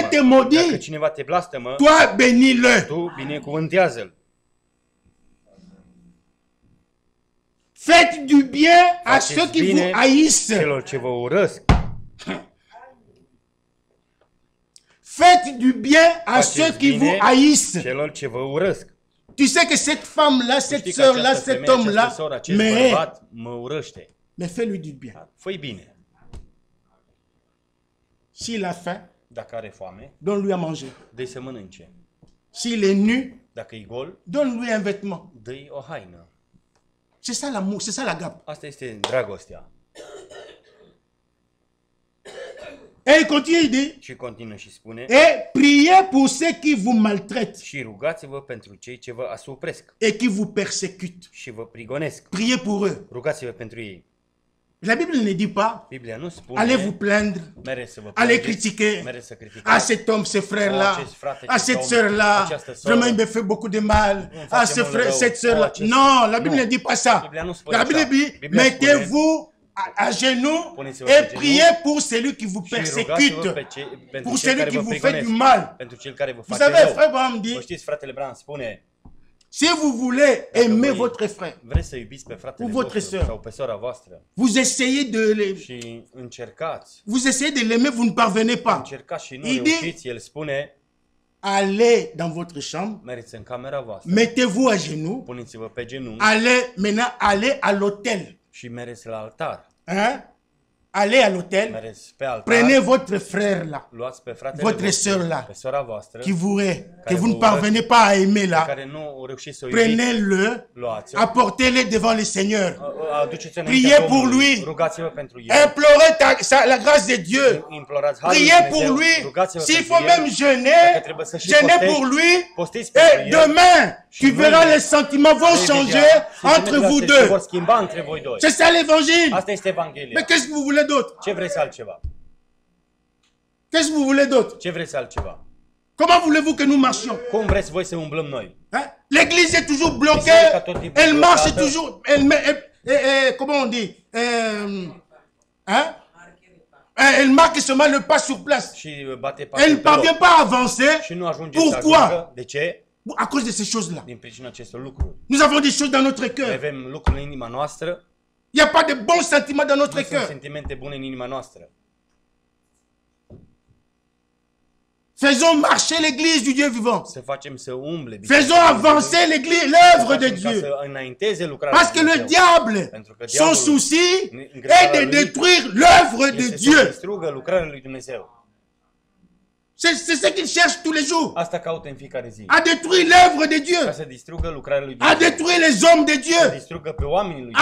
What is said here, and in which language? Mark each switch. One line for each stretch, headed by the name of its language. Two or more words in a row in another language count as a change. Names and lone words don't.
Romanian: blastămă.
French: maudit,
Romanian: Dacă cineva te blastămă,
French: toi, bénis-le.
Romanian: tu binecuvântează-l.
French: Faites du bien à
Romanian: Faceți
French: ceux qui
Romanian: bine
French: vous haïssent.
Romanian: celor ce vă urăsc.
French: Faites du bien à ceux
Romanian: Faceți
French: qui vous
Romanian: bine
French: haïssent.
Romanian: celor ce vă urăsc.
French: Tu sais que cette femme-là, cette
Romanian: Știi că
French: soeur-là,
Romanian: această
French: cet
Romanian: femeie,
French: homme-là,
Romanian: această soră, acest
French: mais,
Romanian: bărbat mă urăște.
French: mais fais-lui du bien.
Romanian: Fă-i bine.
French: S'il a faim,
Romanian: Dacă are foame,
French: donne-lui à manger.
Romanian: dă-i să mănânce.
French: S'il est nu,
Romanian: Dacă e gol,
French: donne-lui un vêtement.
Romanian: dă-i o haină.
French: C'est ça l'amour, c'est ça l'agape.
Romanian: Asta este dragostea.
French: Et il continue, il dit,
Romanian: Și continuă și spune,
French: et priez pour ceux qui vous maltraitent
Romanian: și rugați-vă pentru cei ce vă asupresc
French: et qui vous persécutent.
Romanian: și vă prigonesc.
French: Priez pour eux.
Romanian: Rugați-vă pentru ei.
French: La Bible ne dit pas,
Romanian: Biblia nu spune,
French: allez vous plaindre,
Romanian: mere să vă
French: allez
Romanian: plângeți,
French: critiquer
Romanian: mere să
French: à
Romanian: criticați.
French: cet homme, ce frère-là,
Romanian: acest frate,
French: à
Romanian: acest
French: cette
Romanian: om,
French: sœur-là.
Romanian: această soră.
French: Vraiment, il me fait beaucoup de mal.
Romanian: Îmi
French: À
Romanian: face
French: ce
Romanian: mult
French: frère,
Romanian: rău.
French: cette sœur-là.
Romanian: Acest-
French: Non, la Bible
Romanian: Nu.
French: ne dit pas ça.
Romanian: Biblia nu spune
French: La
Romanian: așa.
French: Bible dit,
Romanian: Biblia
French: mettez-vous à genoux
Romanian: Puneți-vă pe
French: et
Romanian: genunchi
French: priez pour celui qui vous
Romanian: și rugați-vă
French: persécute,
Romanian: pentru
French: pour
Romanian: cei
French: celui
Romanian: care
French: qui
Romanian: vă
French: vous fait du
Romanian: prigonesc,
French: mal.
Romanian: pentru cel care vă
French: Vous
Romanian: face
French: savez,
Romanian: rău.
French: frère Abraham
Romanian: Vă
French: dit,
Romanian: știți, fratele Bran spune,
French: si vous voulez aimer
Romanian: voi
French: votre frère,
Romanian: vreți să iubiți pe fratele
French: Cu votre
Romanian: vostru
French: sœur.
Romanian: sau pe sora voastră
French: vous essayez de les,
Romanian: și încercați,
French: vous essayez de l'aimer, vous ne parvenez pas.
Romanian: încercați și nu
French: Il dit-
Romanian: reușiți, el spune,
French: Allez dans votre chambre,
Romanian: meriți în camera voastră,
French: mettez-vous à genoux,
Romanian: puneți-vă pe genunchi
French: allez maintenant allez à l'hôtel.
Romanian: și mereți la altar.
French: Hein? Allez à l'hôtel,
Romanian: Mereți pe altar,
French: prenez votre frère là,
Romanian: luați pe fratele
French: votre
Romanian: vostru,
French: sœur là,
Romanian: pe sora voastră,
French: qui vous est, que
Romanian: Care
French: vous ne
Romanian: vă
French: parvenez pas à aimer
Romanian: pe
French: là.
Romanian: care nu reușiți să o iubiți,
French: Prenez-le,
Romanian: luați-o,
French: apportez-le devant le Seigneur.
Romanian: aduceți-o
French: Priez
Romanian: înaintea
French: pour
Romanian: Domnului,
French: lui.
Romanian: rugați-vă pentru el,
French: Implorez la grâce de Dieu.
Romanian: implorați harul lui
French: Priez pour
Romanian: Dumnezeu,
French: lui.
Romanian: rugați-vă
French: S'il
Romanian: pentru
French: faut
Romanian: el,
French: même jeûner,
Romanian: Dacă trebuie să și
French: jeûnez
Romanian: postești,
French: pour lui.
Romanian: postiți pentru
French: Et
Romanian: el.
French: demain, tu
Romanian: mâine,
French: verras les sentiments vont
Romanian: Vei
French: changer
Romanian: vedea,
French: entre vous
Romanian: sentimentele se
French: deux.
Romanian: vor schimba între voi doi.
French: C'est ça l'évangile.
Romanian: Asta este Evanghelia.
French: Mais qu'est-ce que vous voulez d'autre?
Romanian: Ce vreți altceva?
French: Qu'est-ce que vous voulez d'autre?
Romanian: Ce vreți altceva?
French: Comment voulez-vous que nous marchions?
Romanian: Cum vreți voi să umblăm noi?
French: Hein? L'église est toujours bloquée. Elle marche toujours. Comment on dit? Hein? Elle marque seulement le pas sur place. Elle ne parvient pas à avancer. Pourquoi?
Romanian: De ce?
French: À cause de ces choses-là.
Romanian: Din pricina acestor lucruri.
French: Nous avons des choses dans notre cœur.
Romanian: Avem lucruri în inima noastră.
French: Il n'y a pas de bons sentiments dans notre cœur.
Romanian: Sentimente bune în inima noastră.
French: Faisons marcher l'église du Dieu vivant.
Romanian: Să facem să umble.
French: Faisons avancer l'église, l'œuvre de Dieu.
Romanian: Să înainteze lucrarea
French: Parce que le diable, son souci est de détruire l'œuvre de Dieu.
Romanian: Să distrugă lucrarea lui Dumnezeu.
French: C'est ce qu'il cherche tous les jours.
Romanian: Asta caută în fiecare zi.
French: À détruire l'œuvre de Dieu.
Romanian: Ca să distrugă lucrarea lui
French: À
Romanian: Dumnezeu.
French: détruire les hommes de
Romanian: Să
French: Dieu.
Romanian: distrugă pe oamenii lui